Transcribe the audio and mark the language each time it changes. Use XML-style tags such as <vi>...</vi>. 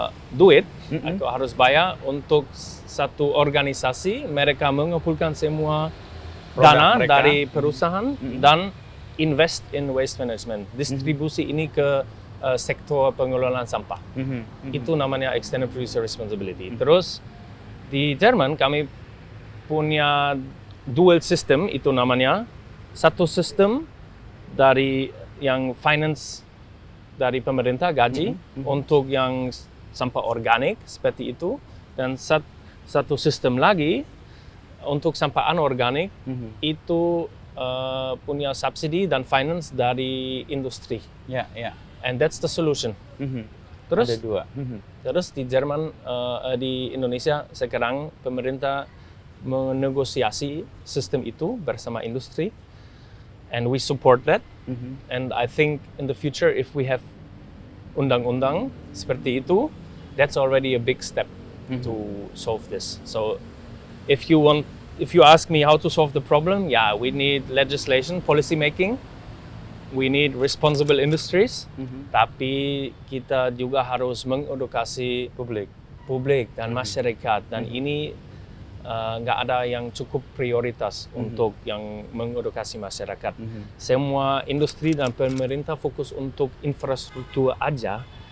<id>duit atau harus bayar untuk satu organisasi, mereka mengumpulkan semua dana mereka dari perusahaan dan</id> <en>invest in waste management,</en> <id>distribusi ini ke sektor pengelolaan sampah. Itu namanya extended producer responsibility. Terus di Jerman kami punya dual system, itu namanya. Satu sistem dari yang finance dari pemerintah gaji untuk yang sampah organik seperti itu, dan satu sistem lagi untuk sampah anorganik itu punya subsidi dan finance dari industri.</id> <en>And that's the solution.</en> <id>Terus ada dua. Terus di Jerman, di Indonesia sekarang pemerintah menegosiasi sistem itu bersama industri,</id> <en>and we support that. And I think in the future, if we have</en> <id>undang-undang seperti itu,</id> <en>that's already a big step to solve this. So if you ask me how to solve the problem, yeah, we need legislation, policy making. We need responsible industries,</en> <id>tapi kita juga harus mengedukasi publik dan masyarakat, dan ini nggak ada yang cukup prioritas untuk yang mengedukasi masyarakat. Semua industri dan pemerintah fokus untuk infrastruktur aja.</id>